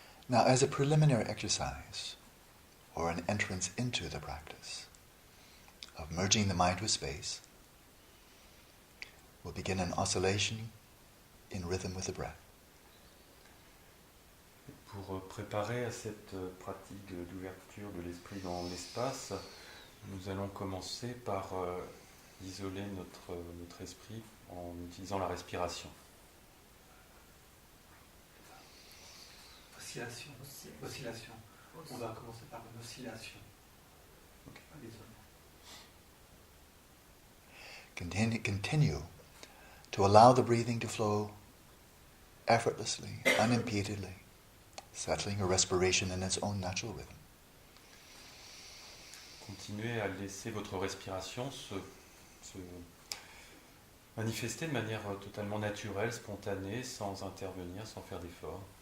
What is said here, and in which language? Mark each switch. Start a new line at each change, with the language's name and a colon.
English: Now, as a preliminary exercise, or an entrance into the practice of merging the mind with space, we'll begin an oscillation in rhythm with the breath.
French: Pour préparer à cette pratique d'ouverture de l'esprit dans l'espace, nous allons commencer par isoler notre esprit en utilisant la respiration.
English: Oscillation. Oscillation.
French: On va commencer par une oscillation. Ok. Pas l'isolement.
English: Continue to allow the breathing to flow effortlessly, unimpededly, settling your respiration in its own natural rhythm.
French: Continuez à laisser votre respiration se manifester de manière totalement naturelle, spontanée, sans intervenir, sans faire d'effort.